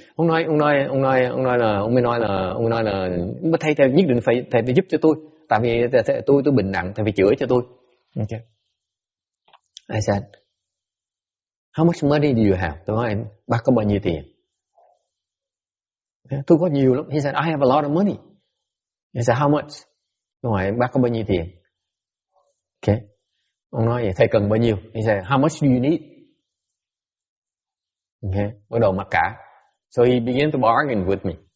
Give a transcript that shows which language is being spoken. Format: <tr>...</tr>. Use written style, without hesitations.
<vi>Ông mới nói là thầy nhất định phải giúp cho tôi. Tại vì tôi bệnh nặng, thầy phải chữa cho tôi.</vi> <en>Okay. I said, how much money do you have?</en> <vi>Tôi nói, bác có bao nhiêu tiền? Tôi có nhiều lắm.</vi> <en>He said, I have a lot of money. He said, how much?</en> <vi>Tôi hỏi, bác có bao nhiêu tiền? Okay. Ông nói vậy, thầy cần bao nhiêu?</vi> <en>He said, how much do you need? Okay.</en> <vi>Bắt đầu mặc cả.</vi> <en>So he began to bargain with me.</en>